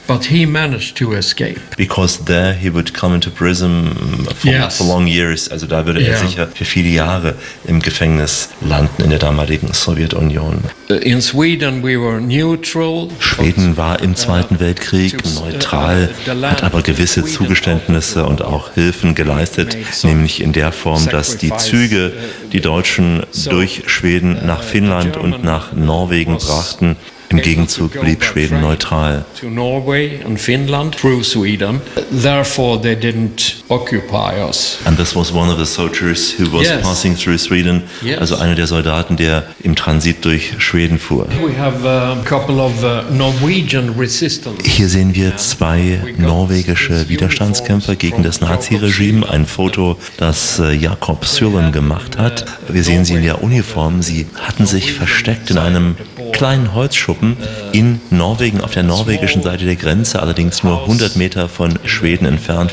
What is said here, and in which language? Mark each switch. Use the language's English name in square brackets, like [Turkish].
[English] But he managed to escape. Because there he would come into prison for long years. [German] Also da würde er sicher für viele Jahre im Gefängnis landen in der damaligen Sowjetunion. [English] In Sweden we were neutral. [German] Schweden war im Zweiten Weltkrieg neutral, hat aber gewisse Zugeständnisse und auch Hilfen geleistet, nämlich in der Form, dass die Züge die Deutschen durch Schweden nach Finnland und nach Norwegen brachten. Im Gegenzug blieb Schweden neutral. [English] To Norway and Finland through Sweden. Therefore they didn't occupy us. And this was one of the soldiers who was passing through Sweden. Yes. [German] Also einer der Soldaten, der im Transit durch Schweden fuhr. [English] We have a couple of Norwegian resistance. [German] Hier sehen wir zwei norwegische Widerstandskämpfer gegen das Nazi-Regime. Ein Foto, das Jakob Sylen gemacht hat. Wir sehen sie in der Uniform. Sie hatten sich versteckt in einem kleinen Holzschuppen in Norwegen, auf der norwegischen Seite der Grenze, allerdings nur 100 Meter von Schweden entfernt.